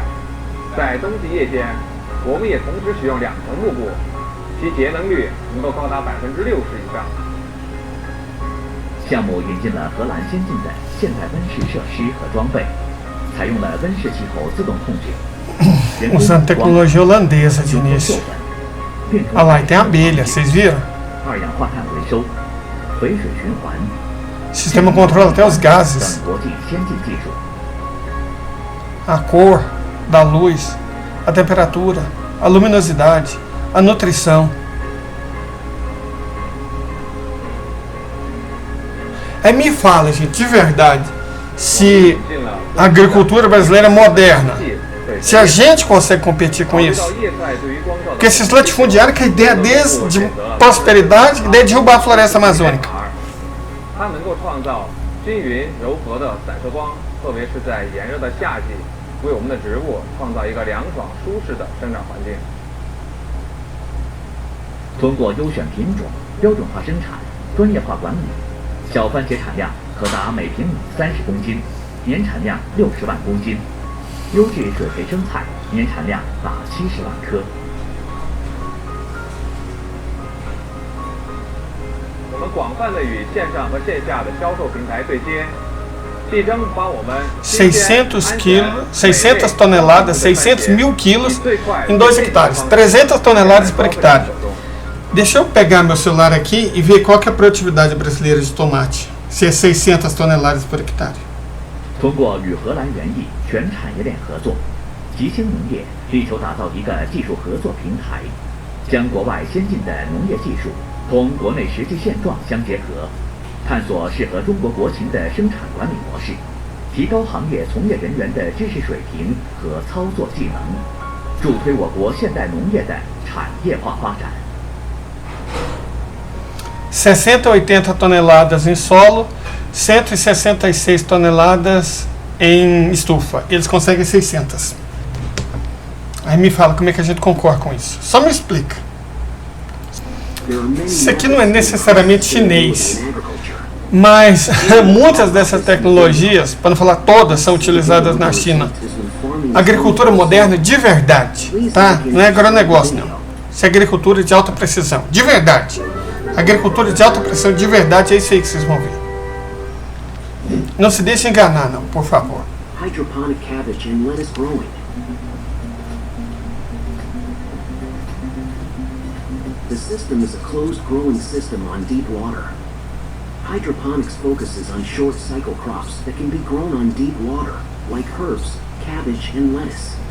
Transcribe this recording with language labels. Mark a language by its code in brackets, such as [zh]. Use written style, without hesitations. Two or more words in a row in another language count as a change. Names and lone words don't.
[zh] 在冬季夜间，我们也同时使用2层幕布，其节能率能够高达60%以上。项目引进了荷兰先进的现代温室设施和装备，采用了温室气候自动控制。 [pt] Usando tecnologia holandesa de início. Ah lá, e tem abelha, vocês viram? [zh] 二氧化碳回收、肥水循环。 [pt] O sistema controla até os gases, [zh] 国际先进技术。 [pt] a cor da luz, a temperatura, a luminosidade, a nutrição. Aí me fala, gente, de verdade, se a agricultura brasileira é moderna, se a gente consegue competir com isso. Porque esses latifundiários, que a ideia deles de prosperidade, a ideia de derrubar a floresta amazônica. [zh] 它能够创造均匀柔和的散射光，特别是在炎热的夏季，为我们的植物创造一个凉爽舒适的生长环境。通过优选品种、标准化生产、专业化管理，小番茄产量可达每平米30公斤，年产量60万公斤。优质水培生菜年产量达70万颗。我们广泛的与线上和线下的销售平台对接，力争把我们 [pt] 600 quilos, 600 toneladas, 600 mil quilos em 2 hectares, 300 toneladas por hectare. Deixa eu pegar meu celular aqui e ver qual que é a produtividade brasileira de tomate, se é 600 toneladas por hectare. [zh] 通过与荷兰园艺全产业链合作，集星农业力求打造一个技术合作平台，将国外先进的农业技术同国内实际现状相结合，探索适合中国国情的生产管理模式，提高行业从业人员的知识水平和操作技能，助推我国现代农业的产业化发展。 [pt] 60 a 80 toneladas em solo, 166 toneladas em estufa. Eles conseguem 600. Aí me fala como é que a gente concorre com isso. Só me explica. Isso aqui não é necessariamente chinês, mas muitas dessas tecnologias, para não falar todas, são utilizadas na China. Agricultura moderna de verdade, tá? Não é agronegócio não. Isso é agricultura de alta precisão, de verdade. Agricultura de alta precisão, de verdade, é isso aí que vocês vão ver. Não se deixe enganar, não, por favor. [en] Hydroponic cabbage and lettuce growing. The system is a closed growing system on deep water. Hydroponics focuses on short cycle crops that can be grown on deep water, like herbs, cabbage, and lettuce.